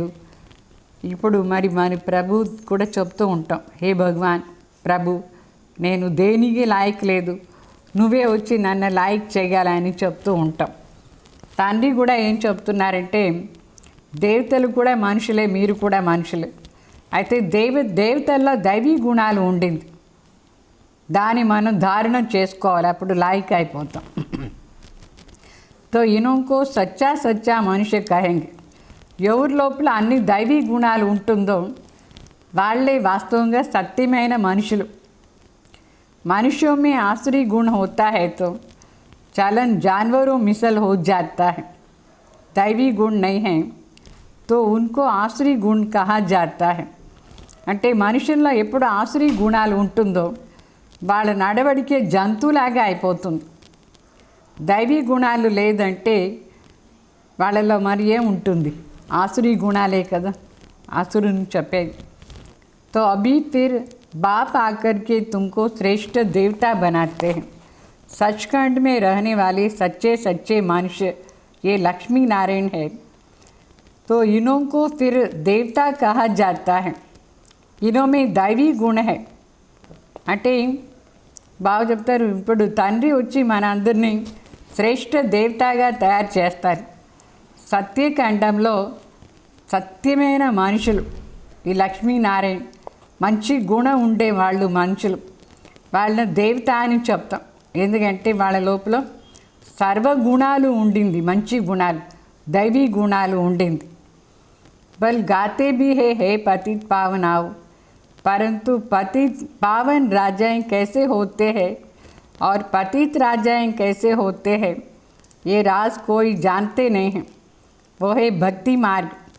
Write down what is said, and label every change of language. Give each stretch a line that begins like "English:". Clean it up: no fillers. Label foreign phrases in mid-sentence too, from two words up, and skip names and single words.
Telugu: ఇప్పుడు మరి ప్రభు కూడా చెప్తూ ఉంటాం, హే భగవాన్ ప్రభు నేను దేనికి లాయక్ లేదు, నువ్వే వచ్చి నన్ను లాయక్ చేయాలని చెప్తూ ఉంటాం. తండ్రి కూడా ఏం చెప్తున్నారంటే, దేవతలు కూడా మనుషులే, మీరు కూడా మనుషులే. అయితే దేవతల్లో దైవీ గుణాలు ఉండింది, దాన్ని మనం धारण చేసుకోవాలి, అప్పుడు లాయక్ అయిపోతాం.
Hindi: तो इनको सच्चा सच्चा मनुष्य कहेंगे.
Telugu: ఎవరి లోపల అన్ని దైవీ గుణాలు ఉంటుందో వాళ్ళే వాస్తవంగా సత్యమైన మనుషులు.
Hindi: मनुष्यों में आसुरी गुण होता है तो चलन जानवरों मिसल हो जाता है. दैवी गुण नहीं है तो उनको आसुरी गुण कहा जाता है.
Telugu: అంటే మనుషుల్లో ఎప్పుడు ఆసురీ గుణాలు ఉంటుందో వాళ్ళ నడవడికే జంతువులాగా అయిపోతుంది. దైవీ గుణాలు లేదంటే వాళ్ళలో మరి ఏముంటుంది? ఆసురీ గుణాలే కదా ఆసురుని చెప్పేది.
Hindi: तो अभी फिर बाप आकर के तुमको श्रेष्ठ देवता बनाते हैं. सचखंड में रहने वाले सच्चे सच्चे मनुष्य ये लक्ष्मी नारायण है. तो इन्हों को फिर देवता कहा जाता है। इन्हों में दैवी गुण है।
Telugu: అంటే బాగా చెప్తారు, ఇప్పుడు తండ్రి వచ్చి మన అందరినీ శ్రేష్ఠ దేవతగా తయారు చేస్తారు. సత్యఖండంలో సత్యమైన మనుషులు, ఈ లక్ష్మీనారాయణ మంచి గుణం ఉండే వాళ్ళు మనుషులు, వాళ్ళని దేవత అని చెప్తాం. ఎందుకంటే వాళ్ళ లోపల సర్వగుణాలు ఉండింది, మంచి గుణాలు, दैवी गुणाలు ఉండింది.
Hindi: बल गाते भी है पतित पावन आओ, परंतु पतित पावन राजाएं कैसे होते हैं और पतित राजाएं कैसे होते हैं, ये राज कोई जानते नहीं हैं. वो है भक्ति मार्ग.